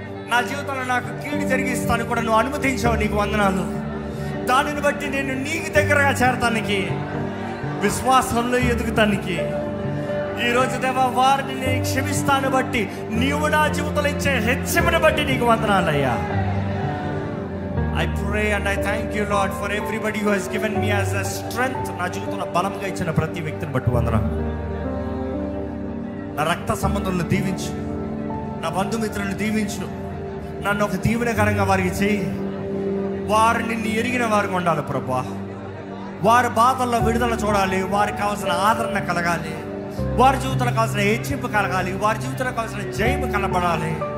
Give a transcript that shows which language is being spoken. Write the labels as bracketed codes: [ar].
[te] నా జీవితంలో నాకు కీడు జరిగిస్తాను కూడా నువ్వు అనుమతించావు, నీకు వందనాలు. దానిని బట్టి నేను నీకు దగ్గరగా చేరటానికి, విశ్వాసంలో ఎదుగుతానికి ఈరోజు దేవా వారిని నేను క్షమిస్తాను బట్టి, నీవు నా జీవితంలో ఇచ్చే హెచ్చరికను బట్టి నీకు వందనాలయ్యా. [en] I pray and I thank you Lord for everybody who has given me as a strength. [te] నా జీవితంలో బలంగా ఇచ్చిన ప్రతి వ్యక్తిని బట్టి వందనాలు. నా రక్త సంబంధులను దీవించు, నా బంధుమిత్రులను దీవించు, నన్ను ఒక దీవెనకరంగా వారికి చేయి. వారు నిన్ను ఎరిగిన వారికి ఉండాలి ప్రభా. వారి బాధల్లో విడుదల చూడాలి, వారికి కావాల్సిన ఆదరణ కలగాలి, వారి జీవితంలో కావాల్సిన హెచ్చింపు కలగాలి, వారి జీవితంలో కావాల్సిన జయము కనబడాలి.